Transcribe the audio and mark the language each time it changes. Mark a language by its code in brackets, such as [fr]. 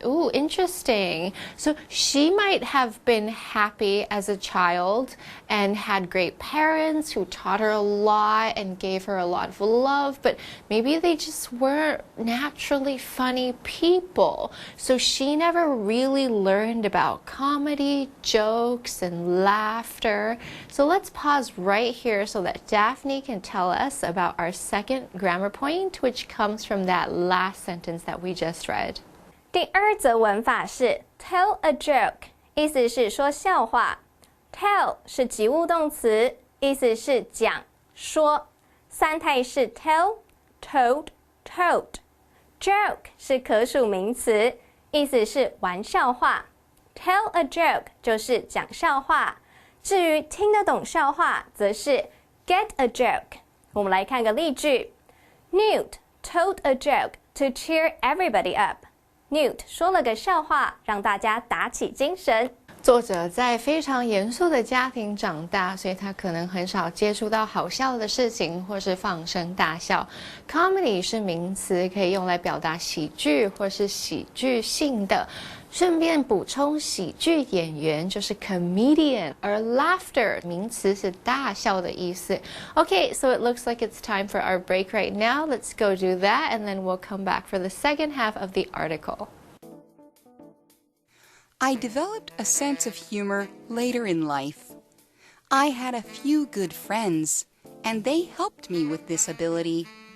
[en] Ooh, interesting. So she might have been happy as a child and had great parents who taught her a lot and gave her a lot of love, but maybe they just weren't naturally funny people. So she never really learned about comedy, jokes, and laughter. So let's pause right here so that Daphne can tell us about our second grammar point, which comes from that last sentence that we just read. [zh] 第二则文法是 tell a joke， 意思是说笑话。 tell 是及物动词，意思是讲、说。三态是 tell、told、told。 joke 是可数名词，意思是玩笑话。 Tell a joke 就是讲笑话，至于听得懂笑话，则是 get a joke。我们来看个例句 [en] ：Newt told a joke to cheer everybody up。 [zh] Newt 说了个笑话，让大家打起精神。作者在非常严肃的家庭长大，所以他可能很少接触到好笑的事情或是放声大笑。 Comedy 是名词，可以用来表达喜剧或是喜剧性的。顺便补充，喜剧演员就是 comedian， 而 laughter 名词是大笑的意思。 [en] Okay, so it looks like it's time for our break right now. Let's go do that, and then we'll come back for the second half of the article. I developed a sense of humor later in life. I had a few good friends, and they helped me with this ability.